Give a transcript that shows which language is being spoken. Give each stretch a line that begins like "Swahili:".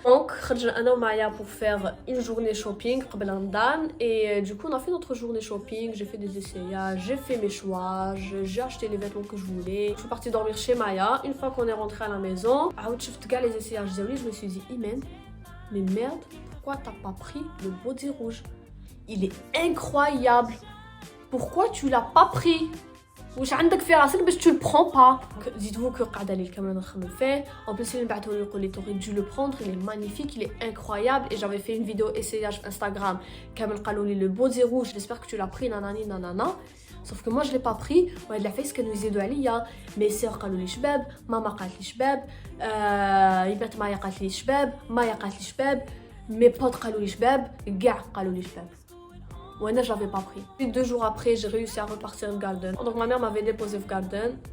French: Donc
Arabic: خرجنا انا ومايا
French: pour faire une journée shopping
Arabic: قبل رمضان
French: et du coup on a fait notre journée shopping, j'ai fait des essayages, j'ai fait mes choix, j'ai acheté les vêtements que je voulais. Je suis partie dormir chez Maya. Une fois qu'on est rentré à la maison,
Arabic: عاود شفت كاع
French: les essayages
Arabic: زاوي,
French: je me suis dit Imen, mais merde, pourquoi t'as pas pris le body rouge? Il est incroyable. Pourquoi tu l'as pas pris?
Arabic: واش عندك في راسك باش
French: tu le prends pas? Dites-vous que
Arabic: قاعده لي الكاميرا نخمم فيه.
French: En plus il
Arabic: بعثوا لي يقول لي
French: t'aurais dû le prendre, il est magnifique, il est incroyable et j'avais fait une vidéo essayage Instagram كامل قالوا لي le body rouge, j'espère que tu l'as pris nanani nanana. Sauf que moi je l'ai pas pris.
Arabic: وهاد العفايس كانوا يزيدوا عليا. مي سير قالوا لي شباب, ماما قالت لي شباب, يبات مايا قالت لي شباب, مايا قالت لي شباب, مي بوت قالوا لي شباب, كاع قالوا لي شباب.
French: وانا je l'avais pas pris. Puis 2 jours après j'ai réussi à repartir au Garden. Donc ma mère m'avait déposé au Garden.